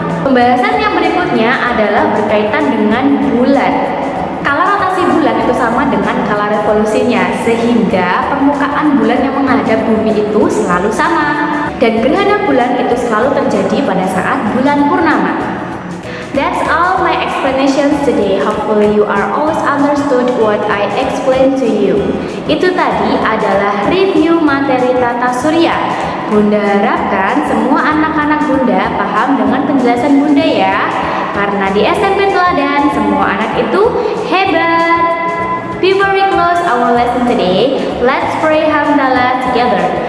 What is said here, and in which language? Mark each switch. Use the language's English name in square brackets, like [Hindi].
[Indonesian] Pembahasan yang berikutnya adalah berkaitan dengan bulan. Kala rotasi bulan itu sama dengan kala revolusinya, sehingga permukaan bulan yang menghadap bumi itu selalu sama. Dan gerhana bulan itu selalu terjadi pada saat bulan purnama. [English] That's all my explanations today. Hopefully you are always understood what I explained to you. [Indonesian] Itu tadi adalah review materi tata surya. Bunda harapkan semua anak-anak Bunda paham dengan penjelasan Bunda ya. Karena di SMP Teladan semua anak itu hebat. [English] Before we close our lesson today, let's pray hamdalah together.